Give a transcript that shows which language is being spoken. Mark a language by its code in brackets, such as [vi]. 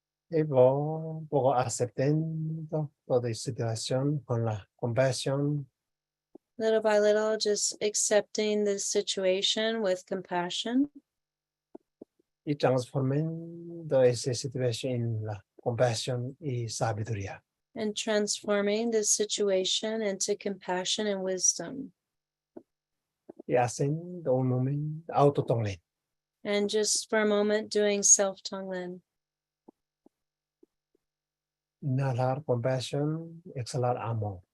[es] Y poco aceptando toda situación con la compasión. [en] Little by little, just accepting the situation with compassion [es] Y transformando esa situación en la compasión y sabiduría. [en] and transforming the situation into compassion and wisdom. [es] Y haciendo un momento autotonglen. [en] And just for a moment, doing self-tonglen. [es] Inhalar compasión, exhalar amor.